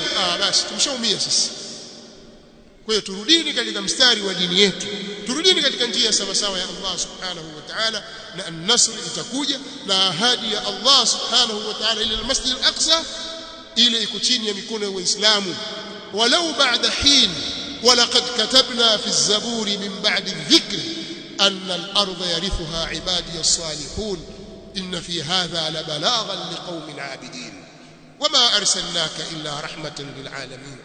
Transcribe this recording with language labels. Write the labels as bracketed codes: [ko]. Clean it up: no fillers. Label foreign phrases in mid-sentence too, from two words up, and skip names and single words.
[sw] Basi tumeshaumia sisi. Kwa hiyo turudini katika mstari wa dini yetu, turudini katika njia sawa sawa ya Allah [ar] سبحانه وتعالى, [sw] na an-nasr itakuja, na ahadi ya Allah [ar] سبحانه وتعالى [sw] ila al-Masjid al-Aqsa ile iko chini ya mikono ya Waislamu. [ar] ولو بعد حين ولقد كتبنا في الزبور من بعد الذكر أن الأرض يرثها عبادي الصالحون إن في هذا لبلاغا لقوم عابدين وما أرسلناك إلا رحمة للعالمين.